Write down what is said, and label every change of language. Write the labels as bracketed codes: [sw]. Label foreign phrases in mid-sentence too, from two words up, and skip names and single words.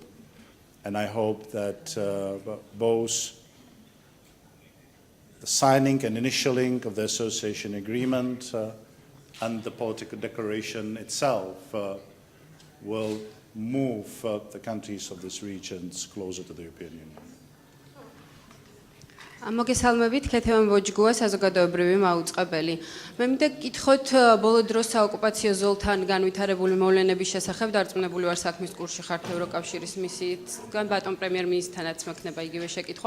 [en] And I hope that both the signing and initialing of the association agreement and the political declaration itself will move the countries of these regions closer to the European Union. [ka] მოგესალმებით, ქეთევან ბოჯგუა, საზოგადოებრივი მაუწყებელი. მე მინდა გკითხოთ ბოლო დროს საოკუპაციო ზოლთან განვითარებული მოვლენების შესახებ დარწმუნებული ვარ საქმის კურსში ხართ ევროკავშირის მისიისგან ბატონ პრემიერ-მინისტრთანაც მექნება იგივე შეკითხვა.